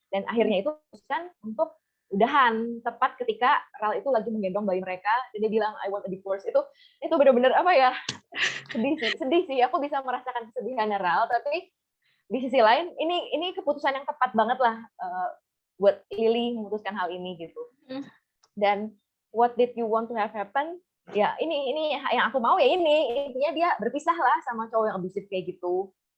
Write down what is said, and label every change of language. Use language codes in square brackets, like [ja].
[id] Dan akhirnya itu memutuskan untuk udahan tepat ketika Ryle itu lagi menggendong bayi mereka, dan dia bilang [en] I want a divorce. [id] Itu benar-benar apa ya, sedih sih. Aku bisa merasakan kesedihannya Ryle, tapi di sisi lain ini keputusan yang tepat banget lah buat Lily memutuskan hal ini gitu. Dan [en] what did you want to have happen? [id] Ya ini yang aku mau ya ini, intinya dia berpisah lah sama cowok yang abusive kayak gitu.